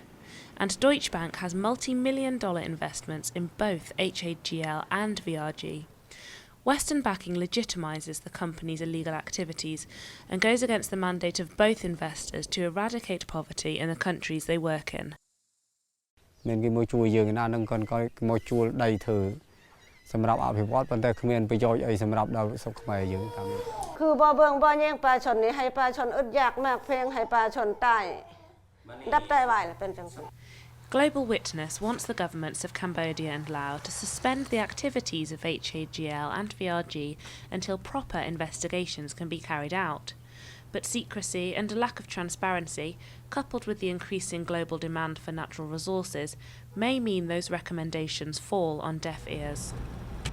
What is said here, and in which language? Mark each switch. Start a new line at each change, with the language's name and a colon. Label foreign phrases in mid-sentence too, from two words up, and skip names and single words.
English: And Deutsche Bank has multi-million-dollar investments in both HAGL and VRG. Western backing legitimises the company's illegal activities and goes against the mandate of both investors to eradicate poverty in the countries they work in.
Khmer: សម្រាប់អភិវឌ្ឍប៉ុន្តែគ្មានប្រយោជន៍អីសម្រាប់ដល់សុខខ្មែរយើងតាមនេះ
Lao: ຄືບໍ່ເບິ່ງບໍ່ແຍ່ງປະຊາຊົນນີ້ໃຫ້ປະຊາຊົນອຶດຍາກມາກພຽງໃຫ້ປະຊາຊົນຕາຍດັບໄດ້ໄວ້ລະເປັນຈັ່ງຊັ້ນ
English: Global Witness wants the governments of Cambodia and Laos to suspend the activities of HAGL and VRG until proper investigations can be carried out. But secrecy and a lack of transparency, coupled with the increasing global demand for natural resources, may mean those recommendations fall on deaf ears.